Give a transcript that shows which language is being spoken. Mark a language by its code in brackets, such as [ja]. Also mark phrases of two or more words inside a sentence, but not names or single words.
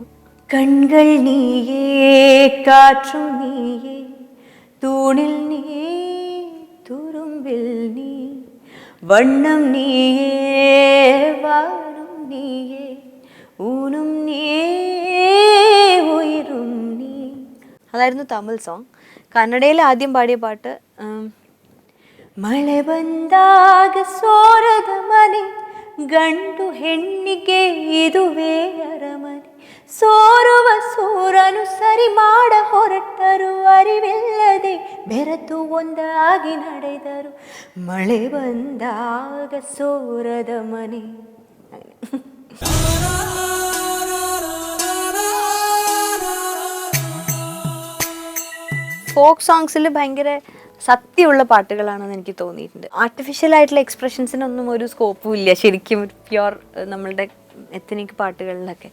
[ta] கண்கள் நீயே காற்றும் நீயே தூணில் நீ துரும்பில் நீ வண்ணம் நீயே வானும் நீயே ஊனும் நீயே உயரும் நீ. [ml] അതായിരുന്നു തമിഴ് സോങ്. കന്നഡയിൽ ആദ്യം പാടിയ പാട്ട് [kn] ಮಳೆ ಬಂದಾಗ ಸೋರದ ಮನೆ ಗಂಡು ಹೆಣ್ಣಿಗೆ ಇದುವೇ ಅರಮನೆ, ಸೋರುವ ಸೂರನು ಸರಿ ಮಾಡ ಹೊರಟರು ಅರಿವಿಲ್ಲದೆ ಬೆರೆತು ಒಂದಾಗಿ ನಡೆದರು, ಮಳೆ ಬಂದಾಗ ಸೋರದ ಮನೆ. [en] folk songsil [ml] ഭയങ്കര സത്യമുള്ള പാട്ടുകളാണെന്ന് എനിക്ക് തോന്നിയിട്ടുണ്ട്. ആർട്ടിഫിഷ്യൽ ആയിട്ടുള്ള എക്സ്പ്രഷൻസിനൊന്നും ഒരു സ്കോപ്പും ഇല്ല ശരിക്കും പ്യുവർ നമ്മളുടെ എത്നിക് പാട്ടുകളിലൊക്കെ.